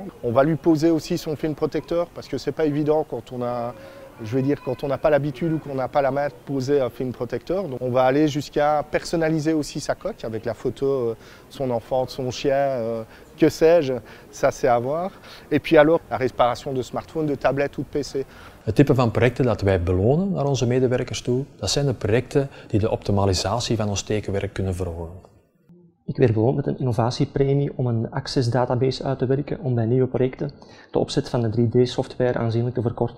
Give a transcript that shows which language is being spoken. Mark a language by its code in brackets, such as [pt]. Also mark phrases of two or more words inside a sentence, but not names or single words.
[fr] On va lui poser aussi son film protecteur parce que c'est pas évident quand on a, quand on n'a pas l'habitude ou qu'on n'a pas la main de poser un film protecteur. Donc on va aller jusqu'à personnaliser aussi sa coque avec la photo de son enfant, de son chien, que sais-je, ça c'est à voir. Et puis alors, la réparation de smartphone, de tablette ou de PC. [nl] Het type van projecten dat wij belonen naar onze medewerkers toe, dat zijn de projecten die de optimalisatie van ons tekenwerk kunnen verhogen. Ik werd beloond met een innovatiepremie om een Access database uit te werken om bij nieuwe projecten de opzet van de 3D-software aanzienlijk te verkorten.